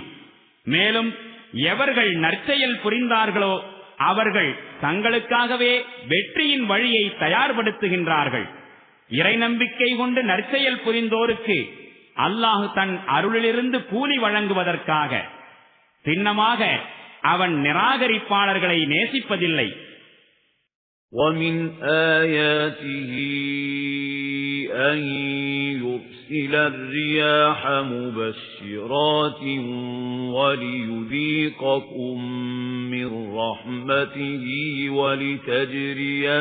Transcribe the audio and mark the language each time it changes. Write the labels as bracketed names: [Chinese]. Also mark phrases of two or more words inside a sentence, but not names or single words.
[Tamil] மேலும் எவர்கள் நற்செயல் புரிந்தார்களோ அவர்கள் தங்களுக்காகவே வெற்றியின் வழியை தயார்படுத்துகின்றார்கள். இறை நம்பிக்கை கொண்டு நற்செயல் புரிந்தோருக்கு அல்லாஹ் தன் அருளிலிருந்து கூலி வழங்குவதற்காக. சின்னமாக அவன் நிராகரிப்பாளர்களை நேசிப்பதில்லை. [Arabic] وَمِنْ آيَاتِهِ أَنْ يُرْسِلَ الرِّيَاحَ مُبَشِّرَاتٍ وَلِيُذِيقَكُم مِّن رَّحْمَتِهِ وَلِتَجْرِيَ